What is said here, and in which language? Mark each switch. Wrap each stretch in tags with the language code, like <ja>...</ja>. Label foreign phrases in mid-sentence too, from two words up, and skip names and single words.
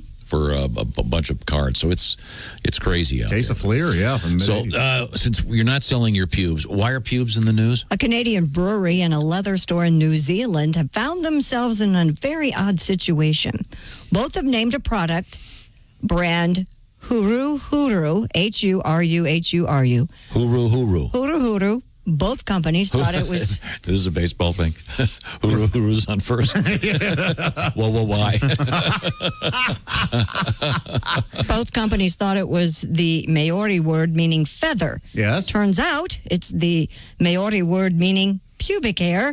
<en>For a bunch of cards. So it's crazy out Case there. of Fleer, yeah. So since you're not selling your pubes, why are pubes in the news? A Canadian brewery and a leather store in New Zealand have found themselves in a very odd situation. Both have named a product brand Huru Huru, H-U-R-U-H-U-R-U. Huru Huru. Huru Huru. Both companies thought it was... This is a baseball thing. Huru's on first. Well, why? Both companies thought it was the Maori word meaning feather. Yes. Turns out it's the Maori word meaning pubic hair.</en>